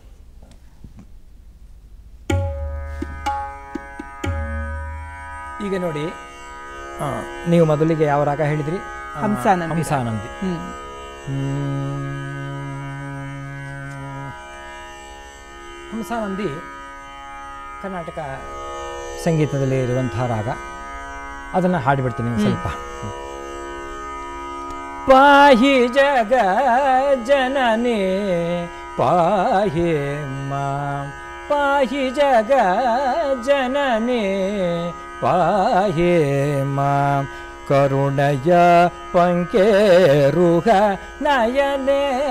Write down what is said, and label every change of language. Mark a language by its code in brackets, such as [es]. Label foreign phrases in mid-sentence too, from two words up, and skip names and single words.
[kn] ಈಗ ನೋಡಿ, ನೀವು ಮೊದಲಿಗೆ ಯಾವ ರಾಗ ಹೇಳಿದ್ರಿ? ಹಂಸಾನಂದಿ. ಹಂಸಾನಂದಿ. ಹಂಸಾನಂದಿ ಕರ್ನಾಟಕ ಸಂಗೀತದಲ್ಲಿ ಇರುವಂತಹ ರಾಗ. ಅದನ್ನು ಹಾಡಿಬಿಡ್ತೀನಿ ಸ್ವಲ್ಪ. [sa] ಪಾಹಿ ಜಗ ಜನನಿ ಪಾಹಿ ಮಾಂ, ಪಾಹಿ ಜಗ ಜನನಿ ಪಾಹಿ ಮಾಂ, ಕರುಣಯ ಪಂಕೇರುಹ ನಯನೆ